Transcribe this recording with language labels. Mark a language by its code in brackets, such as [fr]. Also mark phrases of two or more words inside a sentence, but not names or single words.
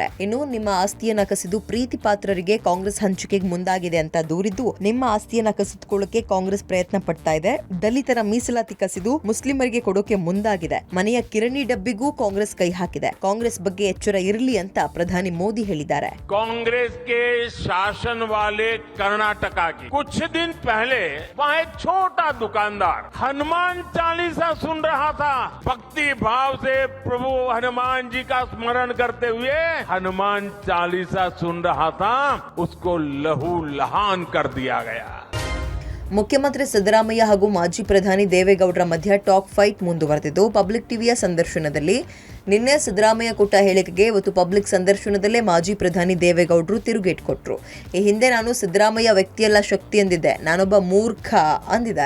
[kn] ಇನ್ನು ನಿಮ್ಮ ಆಸ್ತಿಯನ್ನ ಕಸಿದು ಪ್ರೀತಿ ಪಾತ್ರರಿಗೆ ಕಾಂಗ್ರೆಸ್ ಹಂಚಿಕೆಗೆ ಮುಂದಾಗಿದೆ ಅಂತ ದೂರಿದ್ದು, ನಿಮ್ಮ ಆಸ್ತಿಯನ್ನ ಕಸಿದುಕೊಳ್ಳಕ್ಕೆ ಕಾಂಗ್ರೆಸ್ ಪ್ರಯತ್ನ ಪಡ್ತಾ ಇದೆ. ದಲಿತರ ಮೀಸಲಾತಿ ಕಸಿದು ಮುಸ್ಲಿಮರಿಗೆ ಕೊಡೋಕೆ ಮುಂದಾಗಿದೆ. ಮನೆಯ ಕಿರಣಿ ಡಬ್ಬಿಗೂ ಕಾಂಗ್ರೆಸ್ ಕೈ ಹಾಕಿದೆ. ಕಾಂಗ್ರೆಸ್ ಬಗ್ಗೆ ಎಚ್ಚರ ಇರಲಿ ಅಂತ ಪ್ರಧಾನಿ ಮೋದಿ ಹೇಳಿದ್ದಾರೆ. [hi] कांग्रेस के शासन वाले कर्नाटका की कुछ दिन पहले वहाँ एक छोटा दुकानदार हनुमान चालीसा सुन रहा था. भक्ति भाव से प्रभु हनुमान जी का स्मरण करते हुए हनुमान चालीसा सुन रहा था. उसको लहू लहान कर दिया गया. [kn] ಮುಖ್ಯಮಂತ್ರಿ ಸಿದ್ದರಾಮಯ್ಯ ಹಾಗೂ ಮಾಜಿ ಪ್ರಧಾನಿ ದೇವೇಗೌಡರ ಮಧ್ಯ ಟಾಕ್ ಫೈಟ್ ಮುಂದುವರೆದಿದ್ದು, ಪಬ್ಲಿಕ್ ಟಿವಿಯ ಸಂದರ್ಶನದಲ್ಲಿ ನಿನ್ನೆ ಸಿದ್ದರಾಮಯ್ಯ ಕೊಟ್ಟ ಹೇಳಿಕೆಗೆ ಇವತ್ತು ಪಬ್ಲಿಕ್ ಸಂದರ್ಶನದಲ್ಲೇ ಮಾಜಿ ಪ್ರಧಾನಿ ದೇವೇಗೌಡರು ತಿರುಗೇಟು ಕೊಟ್ಟರು. ಈ ಹಿಂದೆ ನಾನು ಸಿದ್ದರಾಮಯ್ಯ ವ್ಯಕ್ತಿಯಲ್ಲ ಶಕ್ತಿ ಎಂದಿದ್ದೆ, ನಾನೊಬ್ಬ ಮೂರ್ಖ ಅಂದಿದ್ದಾರೆ.